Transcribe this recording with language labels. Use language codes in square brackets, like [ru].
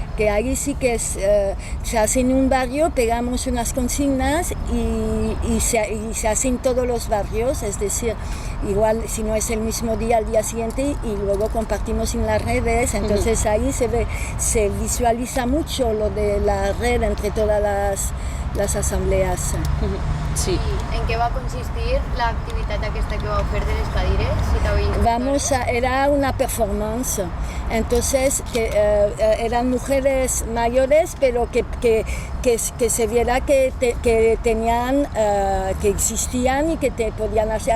[es] que ahí sí que se hace en un barrio, pegamos unas consignas y se hace en todos los barrios, es decir, igual si no es el mismo día, al día siguiente, y luego compartimos en las redes, entonces ahí se visualiza mucho lo de la red entre todas las asambleas. Sí. [ca] I en què va consistir l'activitat aquesta que vau fer de les cadires? [es] Era una performance, entonces eran mujeres mayores, pero que se viera que tenían, que existían y que te podían hacer.